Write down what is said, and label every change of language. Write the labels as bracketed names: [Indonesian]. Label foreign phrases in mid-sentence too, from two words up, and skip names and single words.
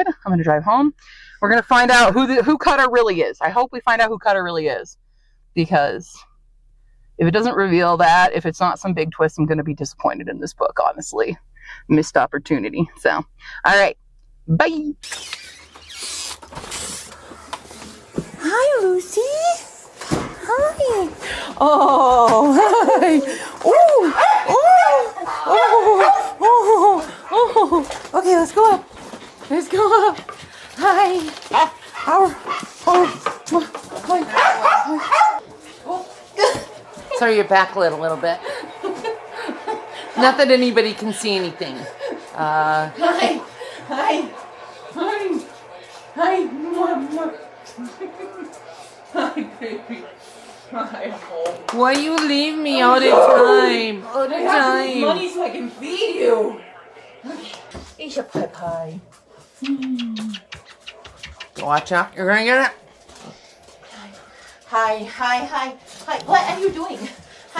[English] I'm going to drive home. We're going to find out who Cutter really is. I hope we find out who Cutter really is, because if it doesn't reveal that, if it's not some big twist, I'm going to be disappointed in this book, honestly. Missed opportunity. So, all right. Bye. Hi, Lucy. Hi. Oh, hi. Oh, oh, oh, oh. Okay, let's go up. Let's go up. Hi. Sorry, you're backlit a little bit. Not that anybody can see anything. Hi. Hi. Hi. Hi. Hi, baby. Hi, home. Why you leave me all the time? All the I have time. money so I can feed you. Eat your pie pie. Watch out. You're going to get it. Hi. Hi. What are you doing? Hi.